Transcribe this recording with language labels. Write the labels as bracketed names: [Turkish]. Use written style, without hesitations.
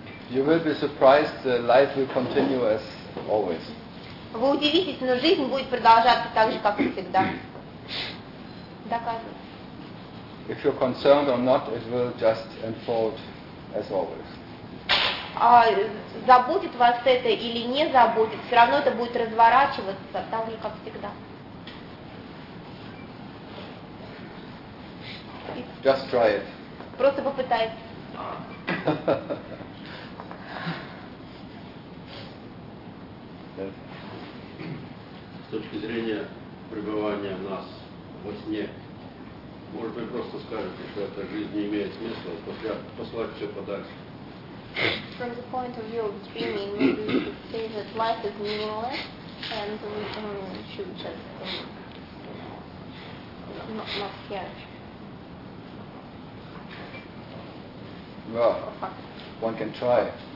[English] You will be surprised, life will continue as always. [Russian] Вы удивитесь, но жизнь будет продолжаться так же, как и всегда. [English] If you're concerned or not, it will just unfold as always. [Russian] Заботит вас это или не заботит, все равно это будет разворачиваться так же, как всегда. [English] Just try it. [Russian] Просто попытайтесь. С точки зрения пребывания в нас во сне, может быть, просто скажете, что эта жизнь не имеет смысла, после послать все подальше. [English] From the point of view of dreaming, maybe we could say that life is meaningless and we should just not care. Well, one can try.